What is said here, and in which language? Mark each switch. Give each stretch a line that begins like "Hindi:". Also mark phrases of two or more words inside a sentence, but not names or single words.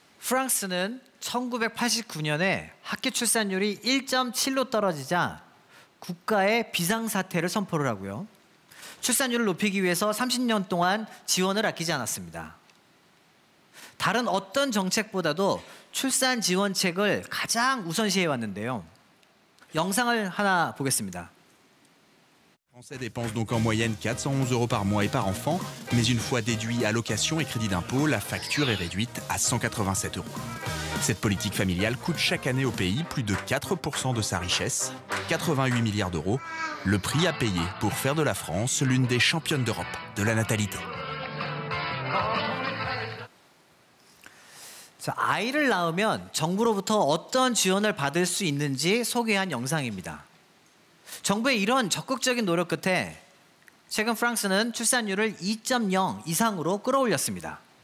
Korean: 프랑스는 1989년에 학교 출산율이 1.7로 떨어지자 국가의 비상사태를 선포를 하고요. 출산율을 높이기 위해서 30년 동안 지원을 아끼지 않았습니다. 다른 어떤 정책보다도 출산 지원책을 가장 우선시해 왔는데요. 영상을 하나 보겠습니다.
French: Les Français dépensent donc en moyenne 411 € par mois et par enfant, mais une fois déduit allocation et crédit d'impôt, la facture est réduite à 187 €. Cette politique familiale coûte chaque année au pays plus de 4% de sa richesse, 88 milliards d'euros, le prix à payer pour faire de la France l'une des championnes d'Europe de la natalité.
Korean: 자, 아이를 낳으면 정부로부터 어떤 지원을 받을 수 있는지 소개한 영상입니다. 정부의 이런 적극적인 노력 끝에 최근 프랑스는 출산율을 2.0 이상으로 끌어올렸습니다.